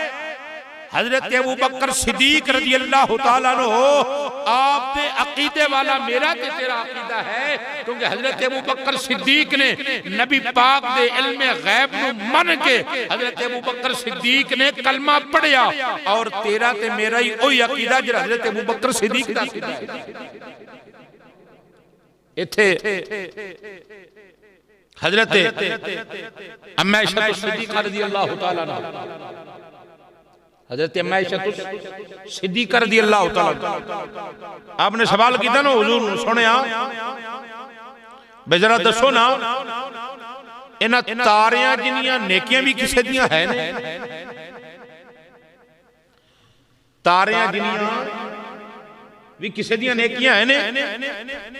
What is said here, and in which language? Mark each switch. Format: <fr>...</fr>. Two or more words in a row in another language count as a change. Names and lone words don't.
<pa>حضرت ابو بکر صدیق</pa> <ar>رضي الله تعالى عنه</ar> <pa>آپ دے عقیدے والا میرا تے تیرا عقیدہ ہے، کیونکہ حضرت ابو بکر صدیق نے نبی پاک دے علم غیب نوں من کے حضرت ابو بکر صدیق نے کلمہ پڑھیا، اور تیرا تے میرا ہی اوہی عقیدہ جو حضرت ابو بکر صدیق دا عقیدہ ہے. اتھے حضرت اماں عائشہ صدیقہ</pa> <ar>رضي الله تعالى عنها,</ar> <pa>حضرت اماں</pa> <ar>عائشة الصديقة رضي الله تعالى,</ar> <pa>آپنے سوال کیا نا حضور نوں، سنیا بے ذرا دسو نا انہاں تاریاں جنیاں نیکیاں بھی کسے دیاں ہے نے، تاریاں جنیاں بھی کسے دیاں نیکیاں ہے نے.</pa>